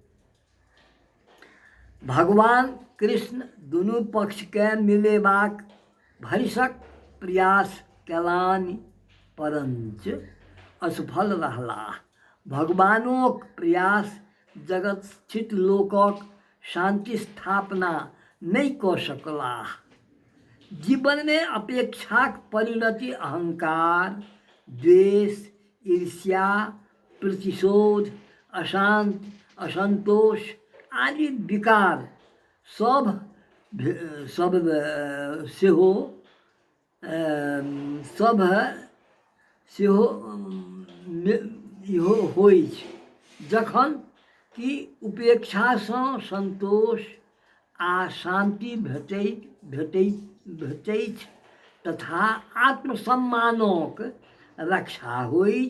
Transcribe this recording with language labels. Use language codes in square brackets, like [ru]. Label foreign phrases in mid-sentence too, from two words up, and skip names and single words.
[mai] भगवान कृष्ण दुनू पक्षके मिलेबाक भरिसक प्रयास केलनि, परंच असफल रहलाह। भगवानोक प्रयास जगत स्थित लोकक शांति स्थापना नहीं कऽ सकलाह। जीवन में अपेक्षाक परिणति अहंकार, द्वेष, ईर्ष्या, प्रतिशोध, अशांत असंतोष आदि विकार सब सेहो इहो होइ छै। जखन कि उपेक्षासँ संतोष आ शांति भेटैत तथा आत्मसम्मानक रक्षा होइत।